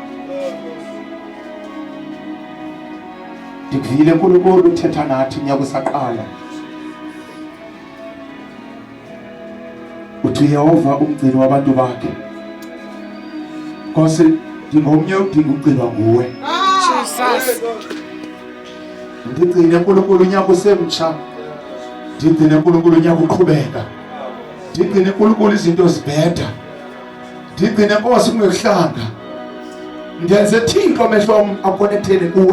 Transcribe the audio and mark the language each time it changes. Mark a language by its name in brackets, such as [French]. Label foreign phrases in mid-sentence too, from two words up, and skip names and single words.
[Xhosa] Ndikuvile uNkulunkulu uthetha nathi unyaka usaqala. Uthi Yehova umgcini wabantu bakhe. Nkosi ndingomnye udinga ugcinwa nguwe. Jesus. Ndigcine uNkulunkulu unyaka usemtsha. Ndigcine uNkulunkulu unyaka uqhubeka. Ndigcine uNkulunkulu izinto zibheda. Ndigcine Nkosi kungehlanga. Ndenze Thixo amehlo wami akonekthele kuwe.